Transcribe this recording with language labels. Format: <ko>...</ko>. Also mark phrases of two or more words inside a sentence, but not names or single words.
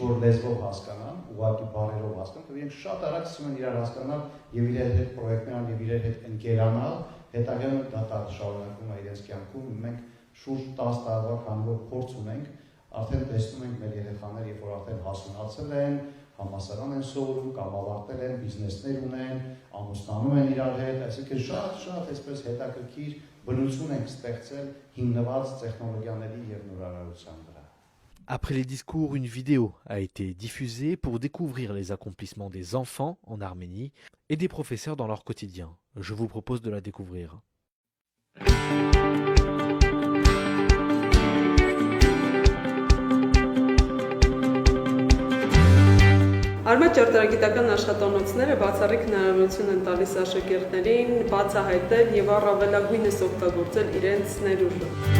<hy>որ լեզվով հասկանան, ուղղակի բառերով հասկանան, իրենք շատ արագ սկսում են իրար հասկանալ եւ իրար հետ պրոյեկտներան եւ իրար հետ ընկերանալ, հետագայում դա շարունակում է իրենց կյանքում։ Մենք շուրջ 10 տարվա կանոնով փորձ ունենք, արդեն տեսնում ենք մեր երեխաները, երբ որ արդեն հասունացել են, համասարան են սովորում կամ ավարտել են, բիզնեսներ ունեն, ամուսնանում են իրար հետ, այսինքն շատ այսպես հետաքրքիր բնություն ենք ստեղծել հիմնված տեխնոլոգիաների եւ նորարարության վրա։</hy> <fr>Après les discours, une vidéo a été diffusée pour découvrir les accomplissements des enfants en Arménie et des professeurs dans leur quotidien. Je vous propose de la découvrir.</fr> <hy>Արմատ ճարտարագիտական աշխատանոցները բացառիկ հնարավորություն են տալիս աշակերտներին բացահայտել եւ առավելագույնս օգտագործել իրենց ներուժը։</hy>